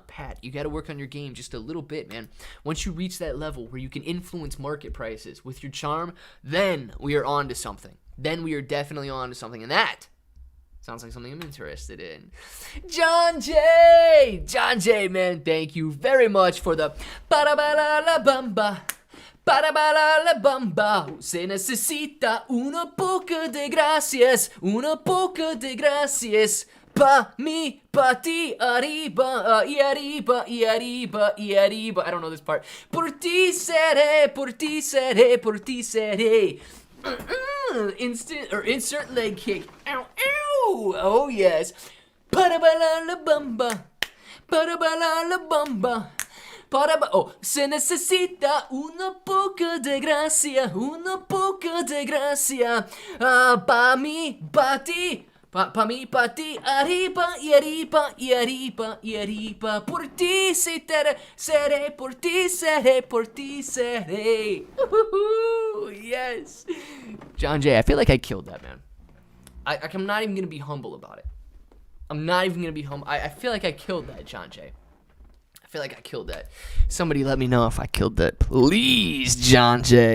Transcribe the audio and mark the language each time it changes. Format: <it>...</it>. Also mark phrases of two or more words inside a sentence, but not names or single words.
<en>Pat, you got to work on your game just a little bit, man. Once you reach that level where you can influence market prices with your charm, then we are on to something. Then we are definitely on to something, and that sounds like something I'm interested in. John J, man, thank you very much for the Para-ba-la-la-bamba.</en> <es>Para-ba-la-la-bamba. Se necesita una poca de gracias. Una poca de gracias. Pa mi, pa ti, arriba, y arriba, y arriba, y arriba.</es> <en>I don't know this part.</en> <es>Por ti seré, por ti seré, por ti seré.</es> <en>Insert leg kick. Ow, ow. Oh yes.</en> <es>Para-ba-la-la-bamba. Para-ba-la-la-bamba. Oh, se necesita una poca de gracia. Una poca de gracia. Pa mí, pa ti. Pa mí, pa ti, arriba, y arriba, y arriba, y arriba. Por ti seré, por ti seré, por ti seré.</es> <en>Yes. John J, I feel like I killed that, man. I'm not even going to be humble about it. I'm not even going to be humble. I feel like I killed that, John J. I feel like I killed that. Somebody let me know if I killed that. Please, John J.</en>